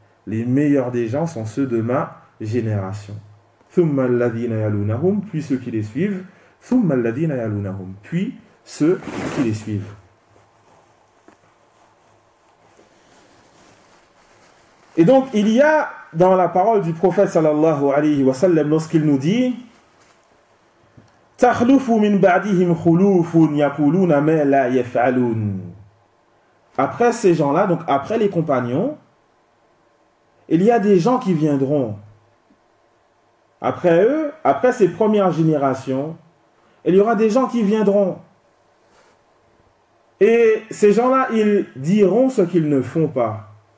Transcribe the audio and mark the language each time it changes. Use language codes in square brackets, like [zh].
[fr] Les meilleurs des gens sont ceux de ma génération. [ar] Thumma alladhina yalunahum, [fr] puis ceux qui les suivent. [ar] Thumma alladhina yalunahum, [fr] puis ceux qui les suivent. Et donc il y a dans la parole du prophète [ar] sallallahu alayhi wa sallam [fr] lorsqu'il nous dit [ar] تخلف من بعدهم خلوف يقولون ما لا يفعلون. [fr] Après ces gens-là, donc après les compagnons, il y a des gens qui viendront. Après eux, après ces premières générations, il y aura des gens qui viendront. Et ces gens-là, ils diront ce qu'ils ne font pas.